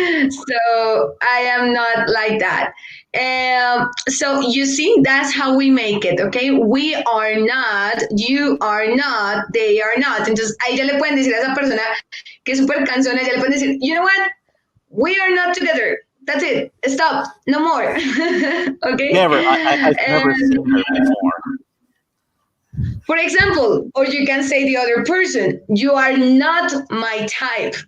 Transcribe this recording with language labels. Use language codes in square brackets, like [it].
[en] So I am not like that. So you see, that's how we make it, okay? We are not, you are not, they are not. [es] Entonces, ahí ya le pueden decir a esa persona que es súper cansona, ya le pueden decir, [en] you know what? We are not together. That's it. Stop. No more. Okay? Never. I've never seen her before. For example, or you can say the other person, you are not my type.